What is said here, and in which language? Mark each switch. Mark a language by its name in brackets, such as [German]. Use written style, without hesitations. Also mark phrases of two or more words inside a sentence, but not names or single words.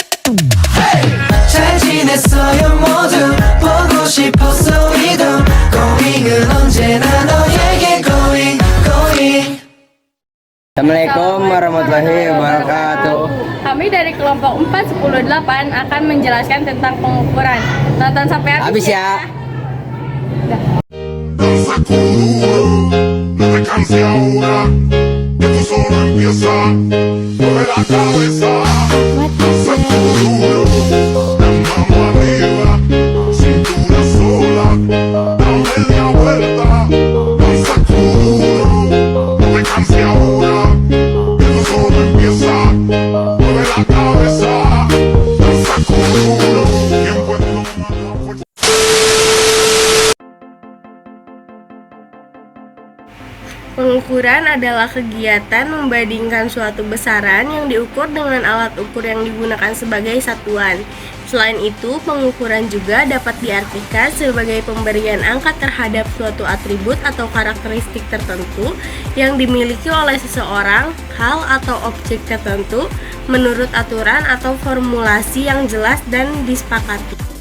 [Korean] 잘 지냈어요 모두 보고 싶었어 이도 Going은 언제나 너에게 going [Arabic] السلام عليكم ورحمة الله وبركاته. [Indonesian] Kami dari kelompok 410-8 akan menjelaskan tentang pengukuran. Tonton sampai Habis ya. [Spanish] Danza conmigo, no te canses ahora, que esto solo empieza. Mueve la cabeza, danza conmigo, las manos arriba, cintura sola, da media vuelta. Danza conmigo, no te canses ahora, que esto solo empieza. Mueve la cabeza, danza conmigo, tiempo es lo más fuerte. [Indonesian] Pengukuran adalah kegiatan membandingkan suatu besaran yang diukur dengan alat ukur yang digunakan sebagai satuan. Selain itu, pengukuran juga dapat diartikan sebagai pemberian angka terhadap suatu atribut atau karakteristik tertentu yang dimiliki oleh seseorang, hal atau objek tertentu menurut aturan atau formulasi yang jelas dan disepakati.